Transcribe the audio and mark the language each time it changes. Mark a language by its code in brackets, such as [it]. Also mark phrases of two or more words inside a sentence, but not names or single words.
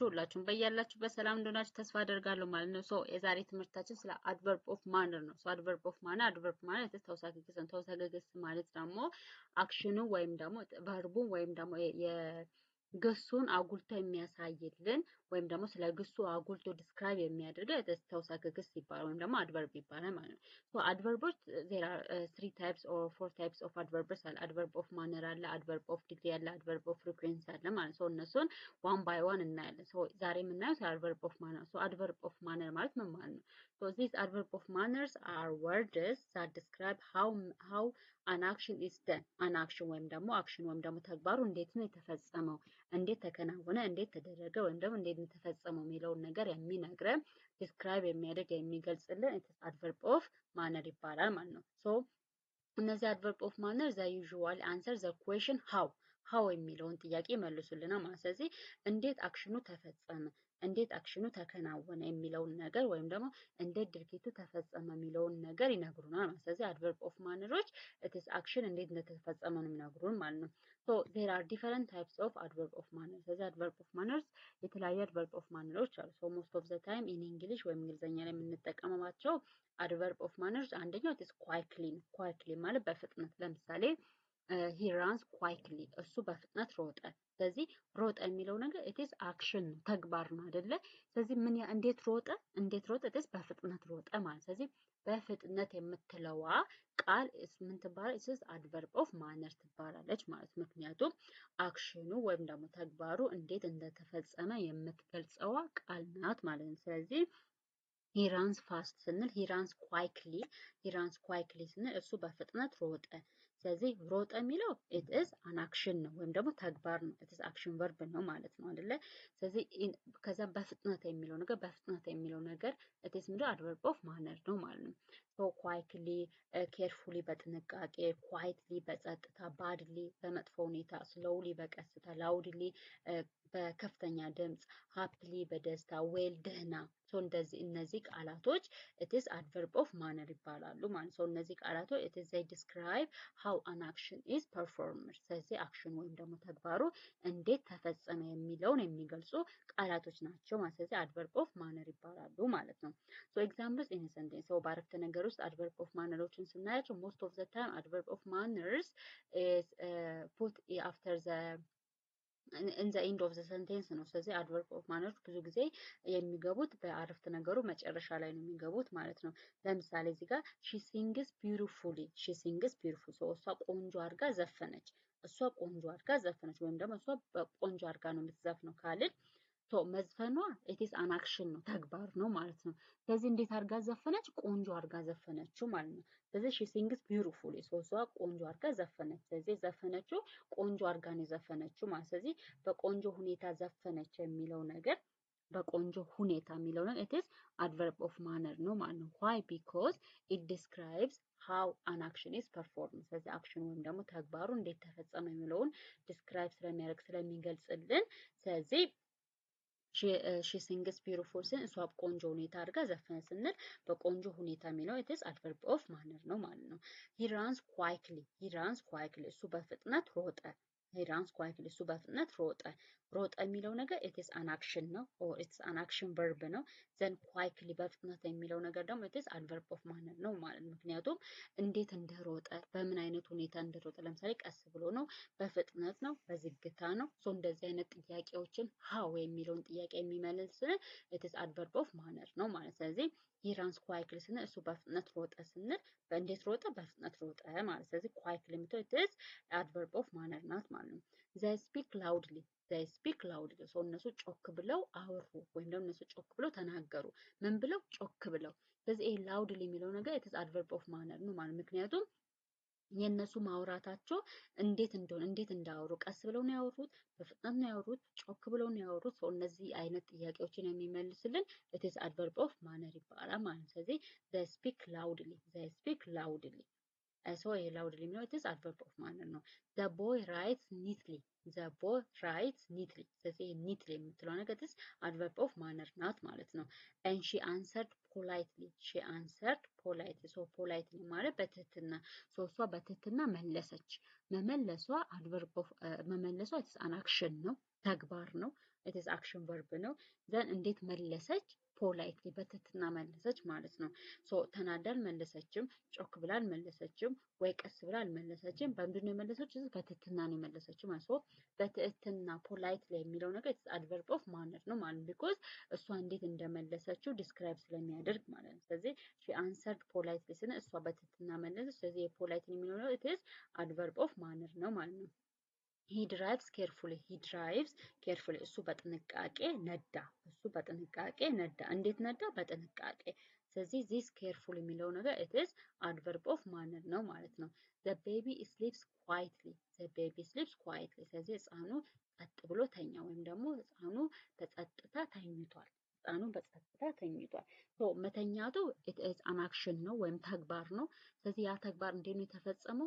[am] ሁላችሁም በያላችሁበት ሰላም እንደሆናችሁ ተስፋ አደርጋለሁ ማለት ነው። የዛሬ ትምህርታችን ስለ [en] adverb of manner [am] ነው። አድቨርብ ማለት ተውሳከ ግስ ነው። ተውሳከ ግስ ማለት ደግሞ አክሽኑ ወይም ደግሞ ቨርቡ ወይም ደግሞ ግሱን አጉልቶ የሚያሳይልን ወይም ደግሞ ስለ ግሱ አጉልቶ ዲስክራይብ የሚያደርገው ተውሳከ ግስ ይባላል ወይም ደግሞ አድቨርብ ይባላል ማለት ነው። አድቨርቦች [en] there are three types or four types of adverbs [am] አለ። [en] adverb of manner [am] አለ፣ [en] adverb of degree [am] አለ፣ [en] adverb of frequency [am] አለ ማለት ነው። እነሱን [en] one by one [am] እናያለን። ዛሬ የምናየው ስለ [en] adverb of manner። adverb of manner [am] ማለት ምን ማለት ነው? [en] these adverb of manners are words that describe how an action is done. an action [am] ወይም ደግሞ አክሽን ወይም ደግሞ ተግባሩ እንዴት ነው የተፈጸመው፣ እንዴት ተከናወነ፣ እንዴት ተደረገ ወይም ደግሞ እንዴት ነው የተፈጸመው የሚለውን ነገር የሚነግረን ዲስክራይብ የሚያደርግ የሚገልጽልን [en] adverb of manner [am] ይባላል ማለት ነው። እነዚህ [en] adverb of manner the usual answer the question how [am] የሚለውን ጥያቄ ይመልሱልናል ማለት። ስለዚህ እንዴት አክሽኑ ተፈጸመ፣ እንዴት አክሽኑ ተከናወነ የሚለውን ነገር ወይም ደግሞ እንዴት ድርጊቱ ተፈጸመ የሚለውን ነገር ይነግሩናል ማለት። ስለዚህ [en] adverb of manners its action [am] እንዴት እንደተፈጸመ ነው የሚነግሩን ማለት ነው። [en] there are different types of adverb of manners። [am] ስለዚህ [en] adverb of manners [am] የተለያዩ [en] adverb of manners [am] አሉ። [en] most of the time in English [am] ወይም እንግሊዘኛ ላይ የምንጠቀመባቸው [en] adverb of manners [am] አንደኛው [en] its quickly [am] ነው። ኳይክሊ ማለት በፍጥነት። ለምሳሌ [en] he runs quickly [am] እሱ በፍጥነት ሮጠ። ስለዚህ ሮጠ የሚለው ነገር [en] its action [am] ነው፣ ተግባር ነው አይደለ? ስለዚህ እንዴት ሮጠ ኢትስ በፍጥነት ሮጠ ማለት። ስለዚህ በፍጥነት የምትለዋ ቃል ምን ትባላለች? [en] its adverb of manner [am] ትባላለች ማለት። ምክንያቱም አክሽኑ ወይም ደግሞ ተግባሩ እንዴት እንደተፈጸመ የምትገልጸዋ ቃል ናት ማለት ነው። ስለዚህ [en] he runs fast [am] ስንል [en] he runs quickly [am] ስንል እሱ በፍጥነት ሮጠ። ስለዚህ ሮጠ የሚለው [en] it is an action [am] ነው ወይም ደግሞ ተግባር ነው። [en] it is action verb [am] ነው ማለት ነው አይደለ? ስለዚህ ከዛ በፍጥነት የሚለው ነገር [en] it is [am] ምንድነው? [en] adverb of manner [am] ነው ማለት ነው። [en] quickly carefully [am] በጥንቃቄ፣ quietly በጸጥታ፣ badly በመጥፎ ሁኔታ፣ slowly በቀስታ፣ loudly በከፍተኛ ድምፅ፣ happily በደስታ፣ well ደህና። እነዚህ ቃላቶች [en] it is adverb of manner [am] ይባላሉ ማለት ነው። እነዚህ ቃላቶች [en] it is they describe how an action is performed። [am] ስለዚህ አክሽን ወይም ደግሞ ተግባሩ እንዴት ተፈጸመ የሚለውን የሚገልጹ ቃላቶች ናቸው ማለት። ስለዚህ [en] adverb of manner [am] ይባላሉ ማለት ነው። [en] examples in a sentence [am] በአረፍተ ነገር ውስጥ [en] adverb of manner [am] ዎችን ስናያቸው [en] most of the time adverb of manners is put after the in the end of the sentence [am] ነው። ስለዚህ [en] adverb of manners [am] ብዙ ጊዜ የሚገቡት በአረፍተ ነገሩ መጨረሻ ላይ ነው የሚገቡት ማለት ነው። ለምሳሌ እዚህ ጋር [en] she sings beautifully [am] እሷ ቆንጆ አድርጋ ዘፈነች። ወይም ደግሞ እሷ ቆንጆ አድርጋ ነው የምትዘፍነው ካልን መዝፈኗ [en] it is an action [am] ነው፣ ተግባር ነው ማለት ነው። ስለዚህ እንዴት አድርጋ ዘፈነች? ቆንጆ አድርጋ ዘፈነችው ማለት ነው። ስለዚህ [en] she sings beautifully [am] እሷ ቆንጆ አድርጋ ዘፈነች። ስለዚህ ዘፈነችው ቆንጆ አድርጋ ነው የዘፈነችው ማለት። ስለዚህ በቆንጆ ሁኔታ ዘፈነች የሚለው ነገር [en] it is adverb of manner [am] ነው ማለት ነው። why? [en] because it describes how an action is performed። [am] ስለዚህ አክሽን ወይም ደግሞ ተግባሩ እንዴት ተፈጸመ የሚለውን ዲስክራይብ ስለሚገልጽልን ስለዚህ [en] she sings beautiful [am] ስን እሷ ቆንጆ ሁኔታ አድርጋ ዘፈነች ስንል በቆንጆ ሁኔታ የሚለው [en] it is adverb of manner [am] ነው ማለት ነው። [en] he runs quickly [am] እሱ በፍጥነት ሮጠ። እሱ በፍጥነት ሮጠ የሚለው ነገር [en] it is an action [am] ነው [en] or it's an action verb [am] ነው። [en] then quickly [am] በፍጥነት የሚለው ነገር ደግሞ [en] it is adverb of manner [am] ነው ማለት ነው። ምክንያቱም እንዴት እንደሮጠ፣ በምን አይነት ሁኔታ እንደሮጠ፣ ለምሳሌ ቀስ ብሎ ነው፣ በፍጥነት ነው፣ በዝግታ ነው። እንደዚህ አይነት ጥያቄዎችን how የሚለውን ጥያቄ የሚመልስልን [en] it is adverb of manner [am] ነው ማለት። ስለዚህ [en] he runs quickly [am] ስንል እሱ በፍጥነት ሮጠ ስንል በእንዴት ሮጠ? በፍጥነት ሮጠ ማለት። ስለዚህ quickly የምትለው [en] it is adverb of manner [am] ናት ማለት ነው። [en] they speak loudly [am] እነሱ ጮክ ብለው አወሩ ወይም ደግሞ እነሱ ጮክ ብለው ተናገሩ። ምን ብለው? ጮክ ብለው። ስለዚህ ይሄ loudly የሚለው ነገር [en] it is adverb of manner [am] ነው ማለት። ምክንያቱም የነሱ ማውራታቸው እንዴት እንዳወሩ፣ ቀስ ብለው ነው ያወሩት፣ በፍጥነት ነው ያወሩት፣ ጮክ ብለው ነው ያወሩት። እነዚህ አይነት ጥያቄዎችን የሚመልስልን [en] it is adverb of manner [am] ይባላል ማለት። ስለዚህ [en] they speak loudly so loudly [am] የሚለው [en] it is adverb of manner [am] ነው። [en] the boy writes neatly the boy writes neatly [am] ስለዚህ neatly የምትለው ነገር [en] it is adverb of manner [am] ናት ማለት ነው። [en] and she answered politely she answered politely so politely [am] ማለት በትህትና so እሷ በትህትና መለሰች። መመለሷ [en] adverb of [am] መመለሷ [en] it is an action [am] ነው ተግባር ነው [en] it is action verb [am] ነው። then እንዴት መለሰች politely በትህትና መለሰች ማለት ነው። ሶ ተናዳ አልመለሰችም፣ ጮክ ብላ አልመለሰችም፣ ወይ ቀስ ብላ አልመለሰችም። በምንድን ነው የመለሰችው? በትህትና ነው የመለሰችው ማለት ነው። በትህትና politely የሚለው ነገር [en] adverb of manner [am] ነው ማለት ቢኮዝ እሷ እንዴት እንደመለሰችው ዲስክራይብ ስለሚያደርግ ማለት ነው። ስለዚህ [en] she answered politely [am] ስነ እሷ በትህትና መለሰች። ስለዚህ የፖላይትሊ የሚለው ነው [en] it is adverb of manner [am] ነው ማለት ነው። [en] he drives carefully he drives carefully [am] እሱ በጥንቃቄ ነዳ እሱ በጥንቃቄ ነዳ። እንዴት ነዳ? በጥንቃቄ። ስለዚህ [en] this carefully [am] የሚለው ነገር [en] it is adverb of manner [am] ነው ማለት ነው። [en] the baby sleeps quietly the baby sleeps quietly [am] ስለዚህ ህፃኑ ጸጥ ብሎ ተኛ ወይም ደግሞ ህፃኑ በጸጥታ ተኝቷል። ህፃኑ በጸጥታ ተኝቷል። ሶ መተኛቱ [en] it is an action [am] ነው ወይም ተግባር ነው። ስለዚህ ያ ተግባር እንዴት ነው የተፈጸመው?